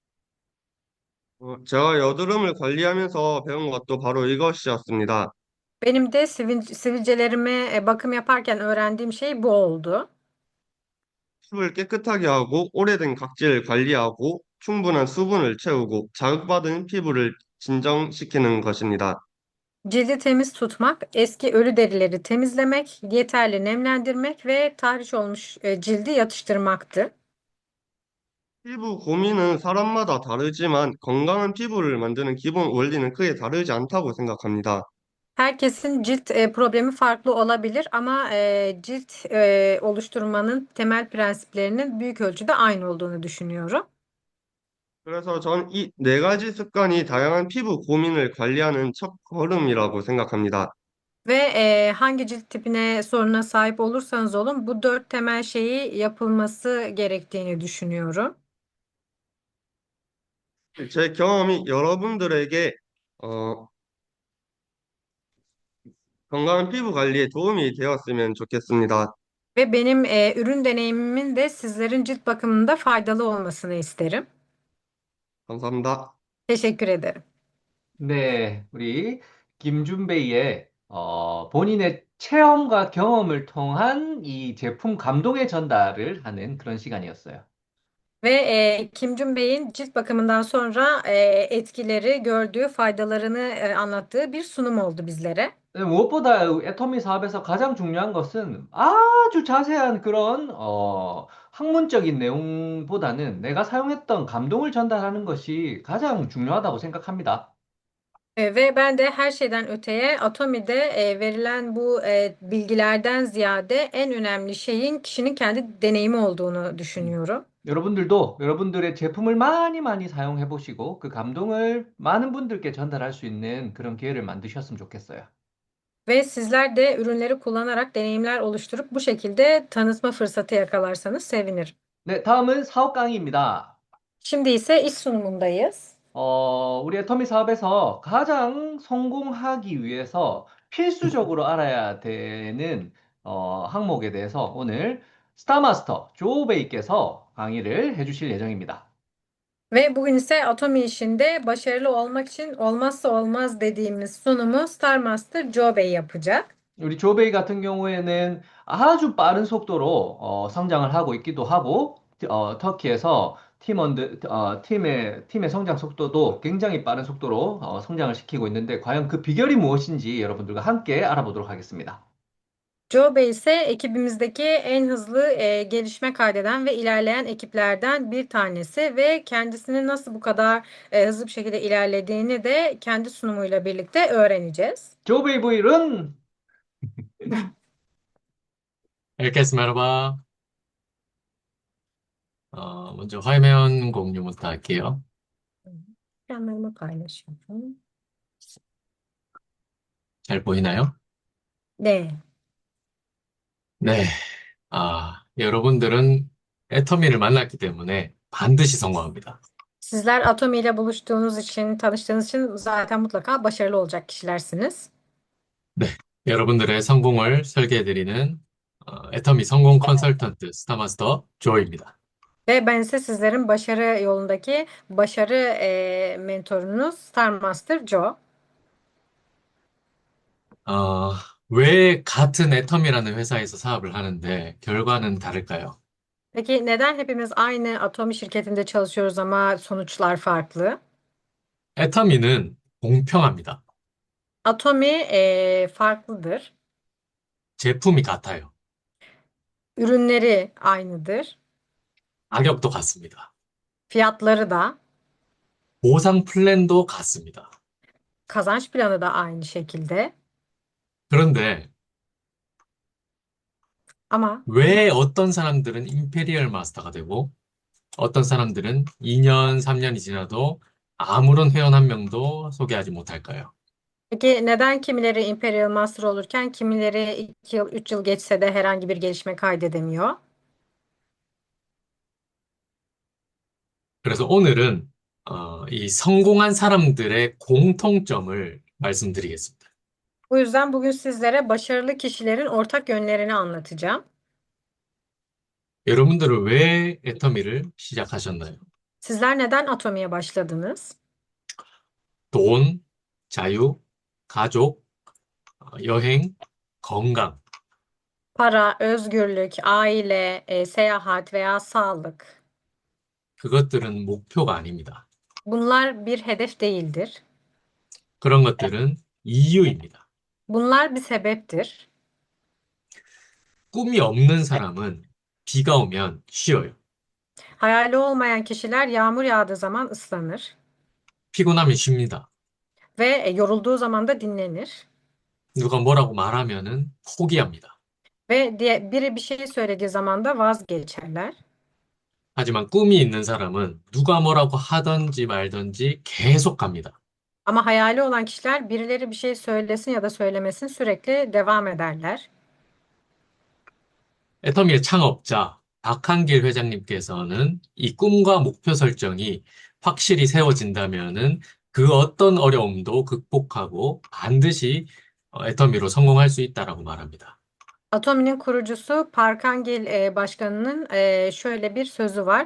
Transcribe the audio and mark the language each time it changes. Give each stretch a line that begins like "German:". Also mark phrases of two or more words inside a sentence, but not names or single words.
Korean: 제가 여드름을 관리하면서 배운 것도 바로 이것이었습니다.
Turkish: Benim de sivilcelerime bakım yaparken öğrendiğim şey bu oldu.
Korean: 피부를 깨끗하게 하고 오래된 각질을 관리하고 충분한 수분을 채우고 자극받은 피부를 진정시키는 것입니다.
Turkish: Cildi temiz tutmak, eski ölü derileri temizlemek, yeterli nemlendirmek ve tahriş olmuş cildi yatıştırmaktı.
Korean: 피부 고민은 사람마다 다르지만 건강한 피부를 만드는 기본 원리는 크게 다르지 않다고 생각합니다.
Turkish: Herkesin cilt problemi farklı olabilir ama cilt oluşturmanın temel prensiplerinin büyük ölçüde aynı olduğunu düşünüyorum.
Korean: 그래서 전 이 네 가지 습관이 다양한 피부 고민을 관리하는 첫걸음이라고 생각합니다.
Turkish: Ve hangi cilt tipine soruna sahip olursanız olun bu dört temel şeyi yapılması gerektiğini düşünüyorum.
Korean: 제 경험이 여러분들에게 어, 건강한 피부 관리에 도움이 되었으면 좋겠습니다.
Turkish: Ve benim ürün deneyimimin de sizlerin cilt bakımında faydalı olmasını isterim.
Korean: 감사합니다.
Turkish: Teşekkür ederim.
Korean: 네, 우리 김준배의 본인의 체험과 경험을 통한 이 제품 감동의 전달을 하는 그런 시간이었어요.
Turkish: Ve Kim Jun Bey'in cilt bakımından sonra etkileri, gördüğü faydalarını anlattığı bir sunum oldu bizlere.
Korean: 네, 무엇보다 애터미 사업에서 가장 중요한 것은 아주 자세한 그런 학문적인 내용보다는 내가 사용했던 감동을 전달하는 것이 가장 중요하다고 생각합니다.
Turkish: Ve ben de her şeyden öteye Atomi'de verilen bu bilgilerden ziyade en önemli şeyin kişinin kendi deneyimi olduğunu 음. düşünüyorum.
Korean: 여러분들도 여러분들의 제품을 많이 많이 사용해 보시고 그 감동을 많은 분들께 전달할 수 있는 그런 기회를 만드셨으면 좋겠어요.
Turkish: Ve sizler de ürünleri kullanarak deneyimler oluşturup bu şekilde tanıtma fırsatı yakalarsanız sevinirim.
Korean: 네, 다음은 사업 강의입니다.
Turkish: Şimdi ise iş sunumundayız.
Korean: 우리 애터미 사업에서 가장 성공하기 위해서 필수적으로 알아야 되는 항목에 대해서 오늘 스타마스터 조 베이께서 강의를 해주실 예정입니다.
Turkish: Ve bugün ise Atomi işinde başarılı olmak için olmazsa olmaz dediğimiz sunumu Star Master Joe Bey yapacak.
Korean: 우리 조베이 같은 경우에는 아주 빠른 속도로 성장을 하고 있기도 하고, 터키에서 팀의 성장 속도도 굉장히 빠른 속도로 성장을 시키고 있는데, 과연 그 비결이 무엇인지 여러분들과 함께 알아보도록 하겠습니다.
Turkish: Joe Bey ise ekibimizdeki en hızlı gelişme kaydeden ve ilerleyen ekiplerden bir tanesi ve kendisinin nasıl bu kadar hızlı bir şekilde ilerlediğini de kendi sunumuyla birlikte öğreneceğiz.
Korean: 조베이 브이는
Turkish: Herkes merhaba.
Korean: 먼저 화면 공유부터 할게요.
Turkish: Ekranlarımı paylaşıyorum.
Korean: 잘 보이나요? 네. 네. 여러분들은 애터미를 만났기 때문에 반드시 성공합니다.
Turkish: Sizler Atomi ile buluştuğunuz için, tanıştığınız için zaten mutlaka başarılı olacak kişilersiniz.
Korean: 네. 여러분들의 성공을 설계해드리는 애터미 성공 컨설턴트 스타마스터 조입니다.
Turkish: Ve ben ise sizlerin başarı yolundaki başarı mentorunuz Star Master Joe.
Korean: 어, 왜 같은 애터미라는 회사에서 사업을 하는데 결과는 다를까요?
Turkish: Peki neden hepimiz aynı Atomi şirketinde çalışıyoruz ama sonuçlar farklı?
Korean: 애터미는 공평합니다.
Turkish: Atomi farklıdır.
Korean: 제품이 같아요.
Turkish: Ürünleri aynıdır.
Korean: 가격도 같습니다.
Turkish: Fiyatları da,
Korean: 보상 플랜도 같습니다.
Turkish: kazanç planı da aynı şekilde.
Korean: 그런데
Turkish: Ama
Korean: 왜 어떤 사람들은 임페리얼 마스터가 되고 어떤 사람들은 2년, 3년이 지나도 아무런 회원 한 명도 소개하지 못할까요?
Turkish: peki neden kimileri Imperial Master olurken kimileri 2 yıl, 3 yıl geçse de herhangi bir gelişme kaydedemiyor?
Korean: 그래서 오늘은 이 성공한 사람들의 공통점을 말씀드리겠습니다.
Turkish: Bu yüzden bugün sizlere başarılı kişilerin ortak yönlerini anlatacağım.
Korean: 여러분들은 왜 애터미를 시작하셨나요?
Turkish: Sizler neden Atomi'ye başladınız?
Korean: 돈, 자유, 가족, 여행, 건강.
Turkish: Para, özgürlük, aile, seyahat veya sağlık.
Korean: 그것들은 목표가 아닙니다.
Turkish: Bunlar bir hedef değildir.
Korean: 그런 것들은 이유입니다.
Turkish: Bunlar bir sebeptir.
Korean: 꿈이 없는 사람은 비가 오면 쉬어요.
Turkish: Hayali olmayan kişiler yağmur yağdığı zaman ıslanır
Korean: 피곤하면 쉽니다.
Turkish: ve yorulduğu zaman da dinlenir.
Korean: 누가 뭐라고 말하면은 포기합니다.
Turkish: Ve biri bir şey söylediği zaman da vazgeçerler.
Korean: 하지만 꿈이 있는 사람은 누가 뭐라고 하든지 말든지 계속 갑니다.
Turkish: Ama hayali olan kişiler birileri bir şey söylesin ya da söylemesin sürekli devam ederler.
Korean: 애터미의 창업자 박한길 회장님께서는 이 꿈과 목표 설정이 확실히 세워진다면은 그 어떤 어려움도 극복하고 반드시 애터미로 성공할 수 있다라고 말합니다.
Turkish: Atomi'nin kurucusu Parkangil Başkanı'nın şöyle bir sözü var.